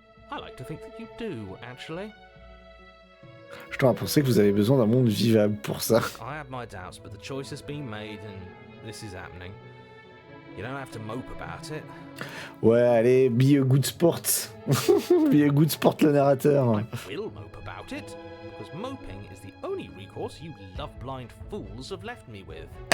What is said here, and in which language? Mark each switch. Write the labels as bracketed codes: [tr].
[en] I like to think that you do, actually. [fr] Je dois penser que vous avez besoin d'un monde vivable pour ça. [en] I have my doubts, but the choice has been made and this is happening. You don't have to mope about it. [fr] Ouais, allez, [en] be a good sport. Be a good sport, [fr] le narrateur. [en] I will mope about it, because moping is the only recourse you love-blind fools have left me with.